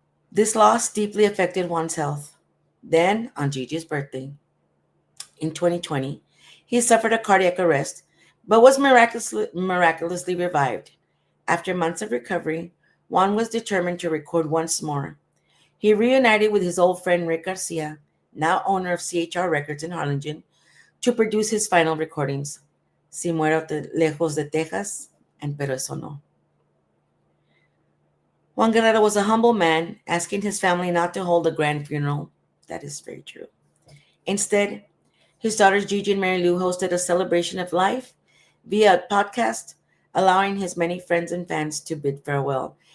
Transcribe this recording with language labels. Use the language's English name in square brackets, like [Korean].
[English] This loss deeply affected Juan's health. Then, on Gigi's birthday, in 2020, he suffered a cardiac arrest, but was miraculously revived. After months of recovery, Juan was determined to record once more. He reunited with his old friend Rick Garcia, now owner of CHR Records in Harlingen, to produce his final recordings. [Spanish] Si muero lejos de Texas, and pero eso no. [English] Juan Guerrero was a humble man, asking his family not to hold a grand funeral. That is very true. Instead, his daughters Gigi and Mary Lou hosted a celebration of life via a podcast, allowing his many friends and fans to bid farewell.